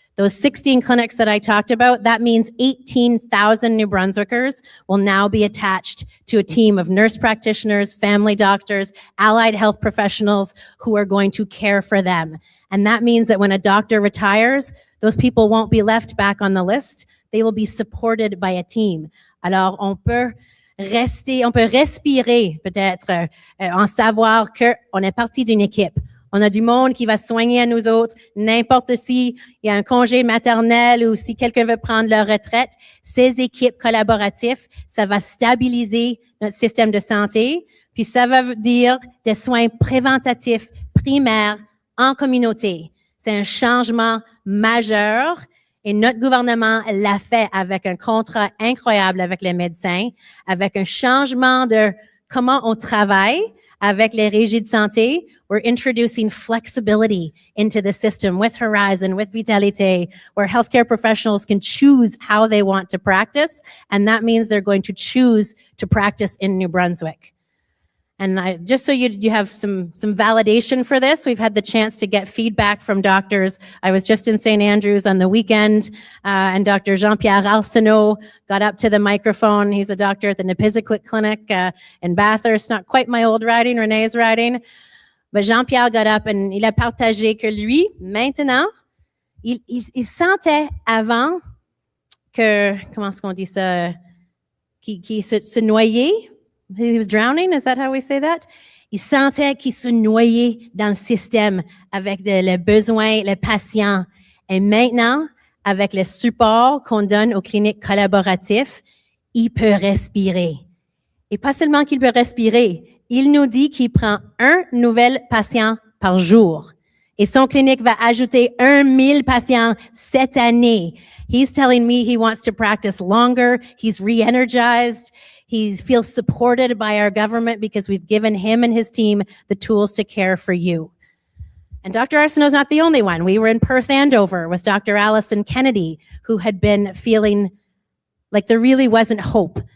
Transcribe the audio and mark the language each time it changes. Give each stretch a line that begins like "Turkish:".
English: Those 16 clinics that I talked about, that means 18,000 New Brunswickers will now be attached to a team of nurse practitioners, family doctors, allied health professionals who are going to care for them. And that means that when a doctor retires, those people won't be left back on the list. They will be supported by a team.
French: Alors, on peut respirer peut-être en savoir qu'on est partie d'une équipe. On a du monde qui va soigner à nous autres, n'importe s'il y a un congé maternel ou si quelqu'un veut prendre leur retraite. Ces équipes collaboratives, ça va stabiliser notre système de santé, puis ça va dire des soins préventatifs primaires en communauté. C'est un changement majeur. Et notre gouvernement l'a fait avec un contrat incroyable avec les médecins, avec un changement de comment on travaille avec les régies de santé.
English: We're introducing flexibility into the system with Horizon, with Vitalité, where healthcare professionals can choose how they want to practice, and that means they're going to choose to practice in New Brunswick. And just so you have some validation for this, we've had the chance to get feedback from doctors. I was just in St. Andrews on the weekend, and Dr. Jean-Pierre Arsenault got up to the microphone. He's a doctor at the Nipisiguit Clinic in Bathurst, not quite my old riding, Renée's riding. But Jean-Pierre got up and
French: il a partagé que lui, maintenant, il sentait avant que, comment est-ce qu'on dit ça, qu'il se noyait.
English: He was drowning, is that how we say that?
French: Il sentait qu'il se noyait dans le système avec les besoins, les patients. Et maintenant, avec le support qu'on donne aux cliniques collaboratives, il peut respirer. Et pas seulement qu'il peut respirer, il nous dit qu'il prend un nouvel patient par jour. Et son clinique va ajouter 1,000 patients cette année.
English: He's telling me he wants to practice longer. He's re-energized. He feels supported by our government because we've given him and his team the tools to care for you. And Dr. Arsenault's not the only one. We were in Perth Andover with Dr. Allison Kennedy, who had been feeling like there really wasn't hope.